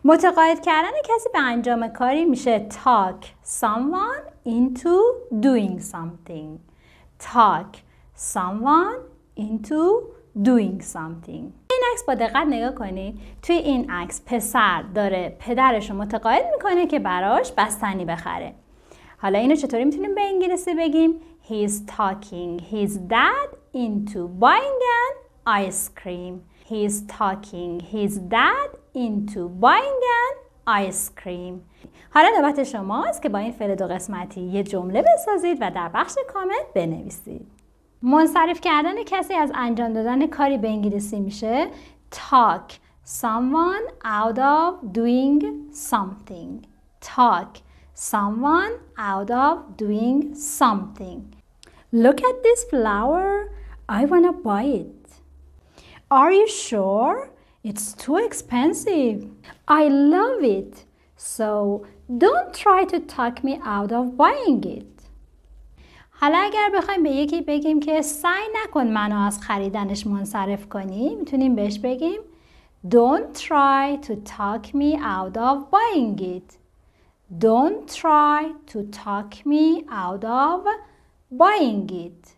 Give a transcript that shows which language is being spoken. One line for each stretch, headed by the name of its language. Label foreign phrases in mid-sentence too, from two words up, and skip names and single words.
Persian: متقاعد کردن کسی به انجام کاری میشه
English: talk someone into doing something. talk someone into doing something.
Persian: این عکس با دقت نگاه کنید. توی این عکس پسر داره پدرش رو متقاعد میکنه که براش بستنی بخره. حالا اینو چطوری میتونیم به انگلیسی بگیم؟
English: He's talking his dad into buying an ice cream. He's talking his dad into buying an ice cream.
Persian: حالا نوبت شماست که با این فعل دو قسمتی یه جمله بسازید و در بخش کامنت بنویسید. منصرف کردن کسی از انجام دادن کاری به انگلیسی میشه
English: talk someone out of doing something. talk someone out of doing something. Look at this flower. I wanna buy it. Are you sure? It's too expensive. I love it. So don't try to talk me out of buying it.
Persian: حالا اگر بخوایم به یکی بگیم که سعی نکن منو از خریدنش منصرف کنی، میتونیم بهش بگیم
English: Don't try to talk me out of buying it. Don't try to talk me out of buying it.